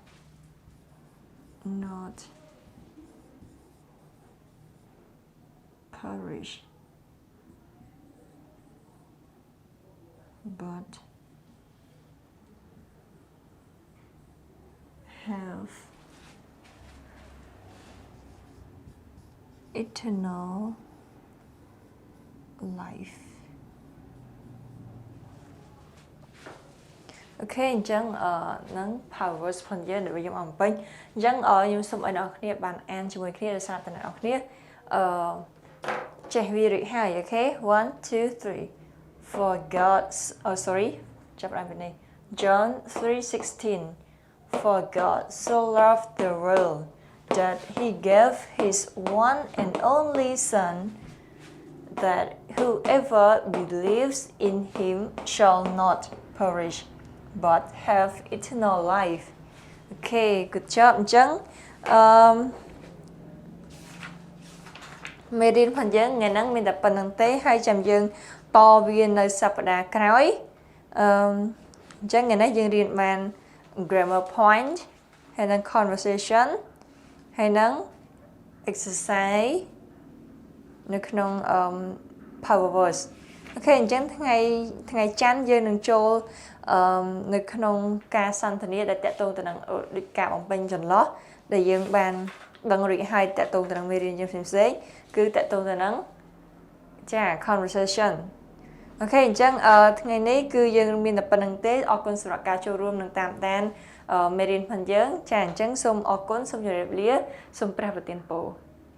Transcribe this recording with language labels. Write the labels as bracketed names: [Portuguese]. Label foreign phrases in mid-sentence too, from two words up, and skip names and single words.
[English] not perish but have eternal life. [Khmer] Okay អញ្ចឹងនឹង powers ផងយើងដែលយើងអំពេញអញ្ចឹងខ្ញុំសូមឲ្យអ្នកនរគ្នាបានអានជាមួយគ្នាដោយសារតែអ្នកនរគ្នា ចេះវារួចហើយអូខេ [English] 1 2 3 for God's [Khmer] ចាប់បានពីនេះ [English] John 3:16 for God so loved the world that he gave his one and only son that whoever believes in him shall not perish but have eternal life. Okay, good job [Khmer] អញ្ចឹងមេរៀនផងយើងថ្ងៃហ្នឹងមានតែប៉ុណ្្នឹងទេហើយចាំយើងតវានៅសប្តាហ៍ក្រោយអញ្ចឹងថ្ងៃនេះ យើងរៀនបាន [English] grammar point [Khmer] ហើយនឹង conversation ហើយនឹង exercise នៅក្នុង [English] power words [Khmer] អូខេអញ្ចឹងថ្ងៃ ច័ន្ទយើងនឹងចូលនៅក្នុងការសន្ទនាដែលតកតងទៅនឹងដូចការបំពេញចន្លោះដែលយើងបានដឹងរួចហើយតកតងទៅនឹងមេរៀនយើងផ្សេងៗគឺតកតងទៅនឹងចា conversation អូខេអញ្ចឹងថ្ងៃនេះគឺយើងមានតែប៉ុណ្្នឹងទេអរគុណសម្រាប់ការចូលរួមនឹងតាមដានមេរៀនផងយើងចាអញ្ចឹងសូមអរគុណសូមជម្រាបលាសូមព្រះប្រទានពរ